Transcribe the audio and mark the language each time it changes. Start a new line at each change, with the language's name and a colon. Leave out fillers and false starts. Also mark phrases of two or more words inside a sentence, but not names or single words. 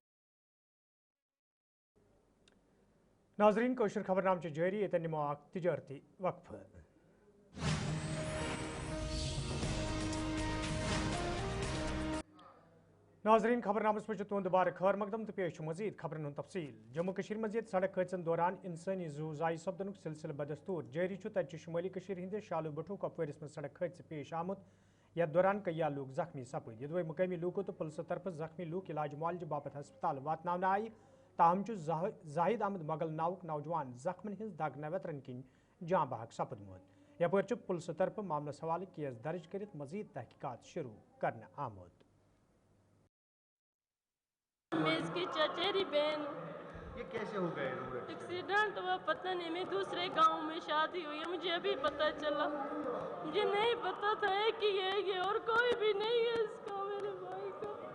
Kashmiri: नाजरीन कोशर खबरनाम जारी ये निमो तिजारती वक्फ। नाजरीन खबरनामस पे तुंद बार खैर मकदम तो पेश मजीद खबरन तफसील। जम्मू कश्मीर मजीद सड़क हादसन दौरान इंसानी जू जाय सपदन सिलसिल बदस्तूर जारी तत शुमाली हिंद शालू बठू कपवारिस में सड़क हादसे पेश आमुत। यथ दौरान कई लोग जख्मी सपद। यदि मुकामी लूकों तो पुलिस तरफ जख्मी लूक इलाज मुआलजे बापत हस्पताल वातन आय। ताहम जाहिद अहमद मगल नाउक नौजवान जख्मन हिंस दाग नवतरन किन जाँ बहक सपदमुत। यपर पुलिस तरफ मामलस हवाले केस दर्ज कर मजीद तहकीकात शुरू करने आमुत।
Hindi: मैं इसकी चचेरी बहन हूँ। ये कैसे हो गए एक्सीडेंट हुआ पता नहीं, मैं दूसरे गांव में शादी हुई है, मुझे अभी पता चला। मुझे नहीं पता था कि ये और कोई भी नहीं है इसका, मेरे भाई का।